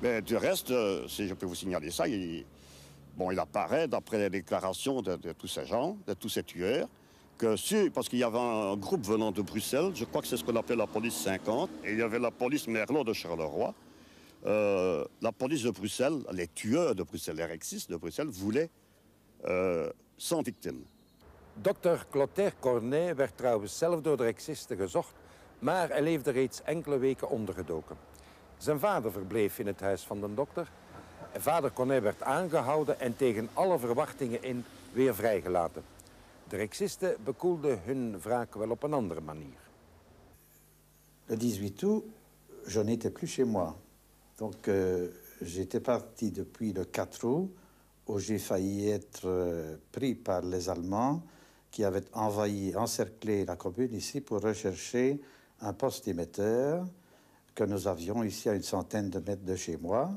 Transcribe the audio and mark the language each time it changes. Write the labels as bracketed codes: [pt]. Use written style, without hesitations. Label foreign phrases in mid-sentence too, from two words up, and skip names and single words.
[fr] Mais du reste, si je peux vous signaler ça, il apparaît, d'après les déclarations de tous ces gens, de tous ces tueurs, que parce qu'il y avait un groupe venant de Bruxelles, je crois que c'est ce qu'on appelle la police 50, et il y avait la police Merlot de Charleroi. La police de Bruxelles, les tueurs de Bruxelles, les rexistes de Bruxelles, voulaient 100 victimes. [nl] Dr. Clotaire Cornet werd trouwens zelf door de rexisten gezocht, maar hij leefde reeds enkele weken ondergedoken. Zijn vader verbleef in het huis van de dokter. Vader Cornet werd aangehouden en tegen alle verwachtingen in weer vrijgelaten. De rexisten bekoelden hun wraak wel op een andere manier. [fr] Le 18 août, je n'étais plus chez moi. Donc j'étais parti depuis le 4 août, où j'ai failli être pris par les Allemands qui avaient encerclé la commune ici pour rechercher un poste émetteur que nous avions ici à une centaine de mètres de chez moi.